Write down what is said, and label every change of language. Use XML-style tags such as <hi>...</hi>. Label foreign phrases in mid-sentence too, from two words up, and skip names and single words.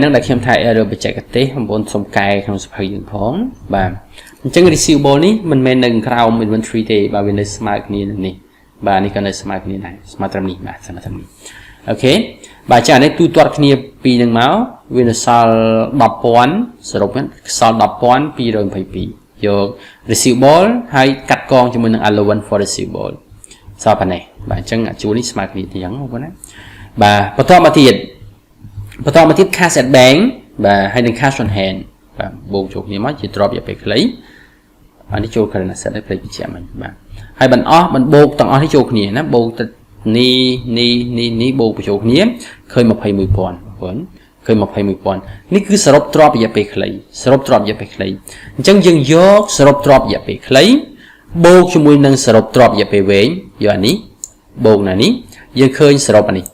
<km>ហ្នឹងដែលខ្ញុំថា error បច្ចេកទេសបងប្អូនសុំកែក្នុងសភៅយើងផងបាទអញ្ចឹង receivable នេះមិនមែននៅក្រោម inventory ទេបាទវានៅស្មើគ្នានឹងនេះបាទនេះក៏នៅស្មើគ្នាដែរស្មើត្រឹមនេះបាទស្មើត្រឹមនេះអូខេបាទចា៎នេះទូទាត់គ្នាពីនឹងមកវានៅសល់ 10,000 សរុបសល់ 10,222 យក receivable ហើយកាត់កងជាមួយនឹង</km> <en>allowance for receivable</en> <km>សល់ប៉ុណ្ណេះបាទអញ្ចឹងអាជួរនេះស្មើគ្នាទាំងហ្នឹងបងប្អូនណាបាទបន្តមកទៀត</km> <en>cash at bank</en> <km>បាទហើយនឹង</km> <en>cash on hand</en> <km>បាទបូកចូលគ្នាមកជាទ្រព្យរយៈពេលខ្លីអានេះចូល</km> <en>current asset</en> <km>ឲ្យផ្លេចបញ្ជាក់មិញបាទហើយបន្តបូកទាំងអស់នេះចូលគ្នាណាបូកនេះបូកបញ្ចូលគ្នាឃើញ 21,000 បង ប្អូនឃើញ 21,000 នេះគឺសរុបទ្រព្យរយៈពេលខ្លីសរុបទ្រព្យរយៈពេលខ្លីអញ្ចឹងយើងយកសរុបទ្រព្យរយៈពេលខ្លីបូកជាមួយនឹងសរុបទ្រព្យរយៈពេលវែងយកអានេះបូកណានេះយើងឃើញសរុបអានេះ</km>